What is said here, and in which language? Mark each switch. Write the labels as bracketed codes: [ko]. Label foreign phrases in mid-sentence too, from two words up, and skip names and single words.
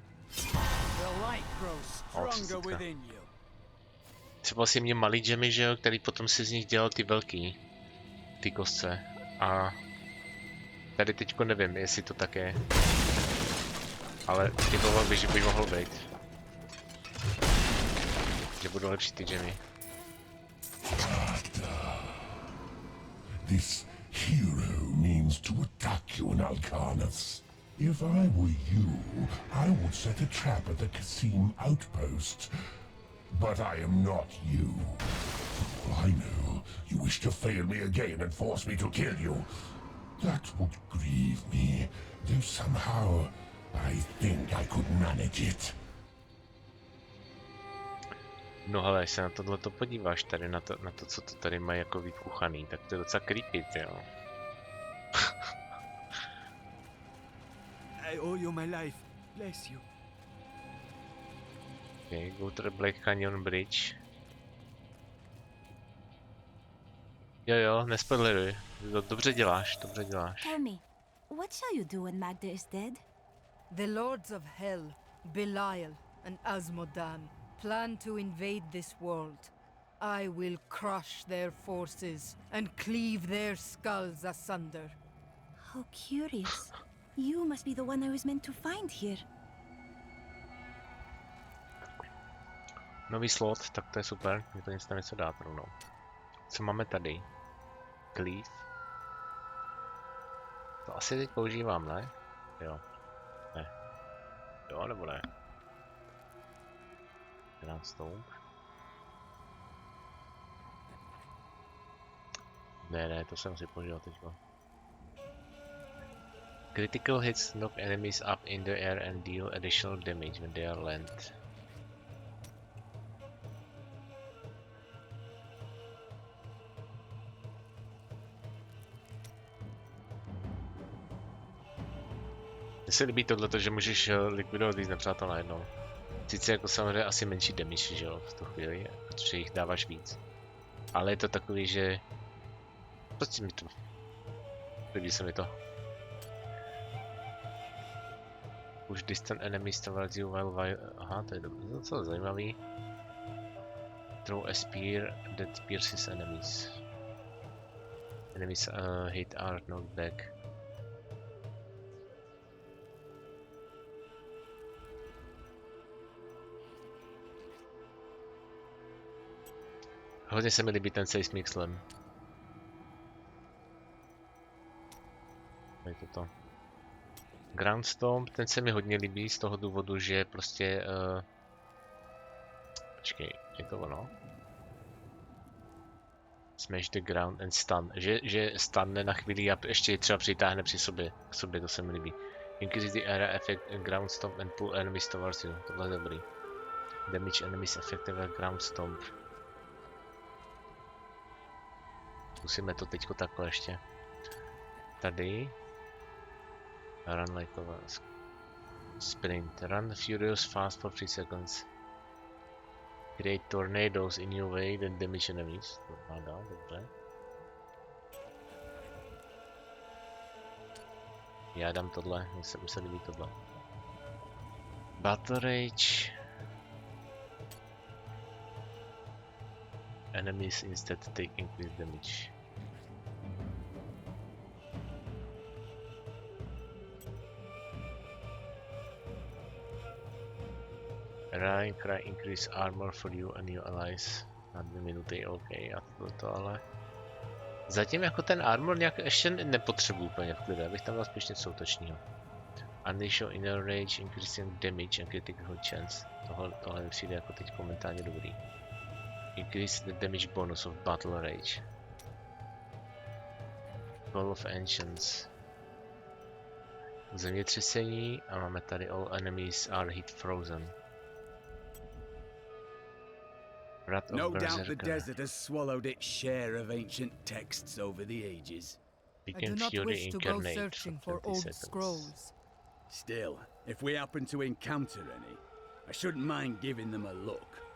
[cs] Třeba si měl malý gemy, že jo, který potom si z nich dělal ty velký. Ty kostce. A... Tady teďko nevím, jestli to tak je. Ale typoval bych, že by mohl být. Že budou lepší ty gemy. [en] This hero means to attack you in Alcarnath. If I were you, I would set a trap at the Kasim outpost. But I am not you. I know you wish to fail me again and force me to kill you. That would grieve me, though somehow I think I could manage it. [cs] No ale, když se na tohleto podíváš, tady na to, co to tady mají jako vykuchaný, tak to je docela creepy, jo. [en] I owe you my life. Bless you. Okay, go to the Black Canyon Bridge. [cs] Jo, nespoileruj. Dobře děláš. [en] Tell me, what shall you do when Magda is dead? The lords of hell, Belial and Asmodan, plan to invade this world. I will crush their forces and cleave their skulls asunder. How curious. You must be the one I was meant to find here. [cs] Nový slot, tak to je super, mě to nic tam něco dát rovnou. Co máme tady? Cleave. To asi teď používám, ne? Jo. Ne. Jo, nebo ne? Grandstone. Ne, to jsem si použil teďko. [en] Critical hits knock enemies up in the air and deal additional damage when they are land. [cs] Mně se líbí tohleto, že můžeš likvidovat víc nepřátel najednou. Sice jako samozřejmě asi menší damage, že jo, v tu chvíli, protože jich dáváš víc. Ale je to takový, že... Prostě mi to... Líbí se mi to. [en] Push distant enemies towards you while... [cs] Aha, to je docela zajímavý. [en] Throw a spear that pierces enemies. Enemies hit are knocked back. [cs] Hodně se mi líbí ten save s mixlem. Je to. Groundstomp, ten se mi hodně líbí z toho důvodu, že prostě... Počkej, je to ono? [en] Smash the ground and stun. [cs] Že stanne na chvíli a ještě třeba přitáhne při sobě. K sobě, to se mi líbí. [en] Increase the area effect and groundstomp and pull enemies towards you. [cs] Tohle je dobrý. Damage enemies effective groundstomp. Zkusíme to teďko takhle ještě. Tady. [en] Run like a sprint. Run furious fast for 3 seconds. Create tornadoes in your way, then damage enemies. [cs] Tornado, dobře. Já dám tohle, mně se líbí tohle. [en] Battle Rage. Enemies instead take increased damage. Ryan Cry increase armor for you and your allies. [cs] Na 2 minuty, OK, a to ale... Zatím jako ten armor nějak ještě nepotřebuji úplně v klidu, abych tam dal spíš něco útočního. [en] Unleash inner rage, increasing damage and critical chance. [cs] Tohle mi přijde jako teď momentálně dobrý. [en] Increase the damage bonus of battle rage. Call of Ancients. [cs] Zemětřesení a máme tady [en] all enemies are heat frozen. No doubt the desert has swallowed its share of ancient texts over the ages. I do not wish to go searching for old scrolls. Still, if we happen to encounter any, I shouldn't mind giving them a look.